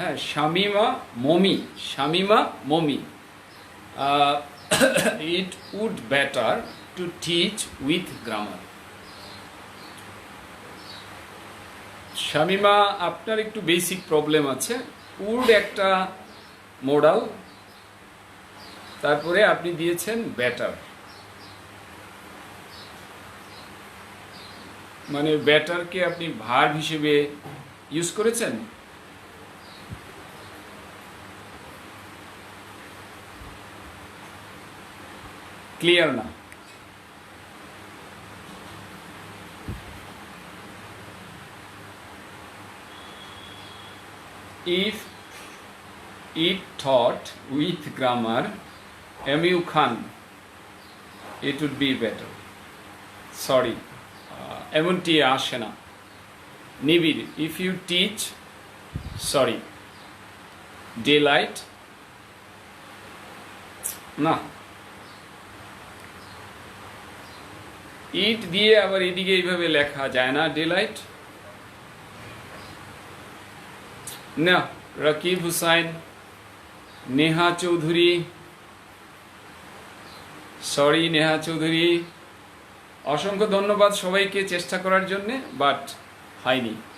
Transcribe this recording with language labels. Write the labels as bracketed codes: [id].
[en] শামিমা মমি, it would better to teach with grammar। [bn] Shamima, আপনার একটু basic problem আছে। Would একটা মোডাল, তারপরে আপনি দিয়েছেন বেটার, মানে বেটারকে আপনি ভার্ব হিসেবে ইউজ করেছেন। ক্লিয়ার না? [en] If it taught with grammar, MU Khan, it would be better. [bn] Sorry, এমনটি আসে না। [en] Nibir, if you teach, sorry, daylight, না। [bn] ইট দিয়ে আবার এদিকে এইভাবে লেখা যায় না, ডেলাইট না। রাকিব হুসাইন, নেহা চৌধুরী, সরি নেহা চৌধুরী, অসংখ্য ধন্যবাদ সবাইকে চেষ্টা করার জন্য, বাট হয়নি।